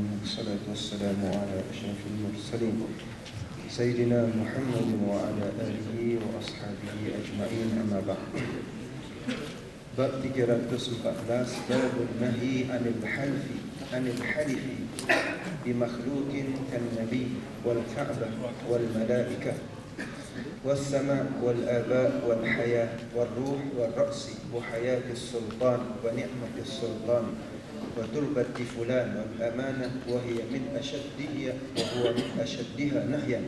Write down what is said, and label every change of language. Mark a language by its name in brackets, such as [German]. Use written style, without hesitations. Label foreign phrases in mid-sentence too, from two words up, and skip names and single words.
[Arabic] والصلاة والسلام على أشرف المرسلين سيدنا محمد وعلى آله وأصحابه أجمعين أما بعد. باب 314 باب النهي عن الحلف بمخلوق كالنبي والكعبة والملائكة والسماء والآباء والحياة والروح والرأس وحياة السلطان ونعمة السلطان وتربة فلان والأمانة وهي من أشدها وهو من أشدها نهيا.